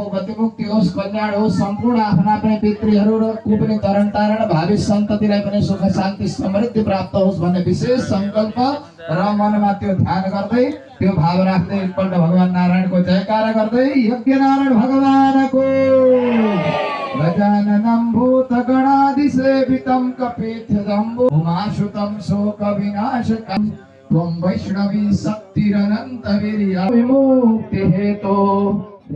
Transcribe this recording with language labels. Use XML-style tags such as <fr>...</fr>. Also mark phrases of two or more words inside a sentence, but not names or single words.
<ne>गति मुक्ति होस् कल्याण होस् सम्पूर्ण आफ्ना आफ्नै पितृहरू र को पनि तरण तारण भावी सन्ततिलाई पनि सुख शान्ति समृद्धि प्राप्त होस् भन्ने विशेष संकल्प र मनमा त्यो ध्यान गर्दै त्यो भाव राख्दै एकपल्ट भगवान नारायणको जयकारा गर्दै यज्ञनारायण भगवानको</ne> <sa>गजाननं भूतगणाधिसेवितं कपित्थजम्बो उमासुतं शोकविनाशकं त्वं वैष्णवी शक्तिरनन्तवीर्या विमुक्ति हेतो</sa>